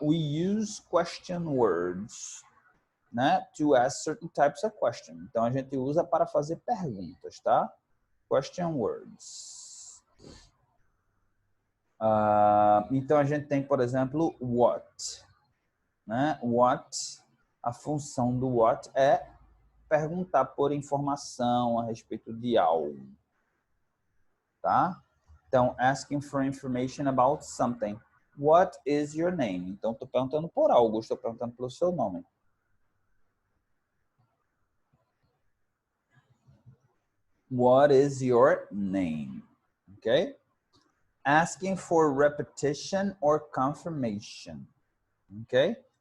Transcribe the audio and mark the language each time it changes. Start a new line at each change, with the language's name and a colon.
English: We use question words, né, to ask certain types of questions.
Portuguese: Então, a gente usa para fazer perguntas, tá? Question words. Então, a gente tem, por exemplo, what. Né? What, a função do what é perguntar por informação a respeito de algo. Tá?
English: Então, asking for information about something. What is your name?
Portuguese: Então, estou perguntando por algo, estou perguntando pelo seu nome.
English: What is your name? Okay? Asking for repetition or confirmation. Ok?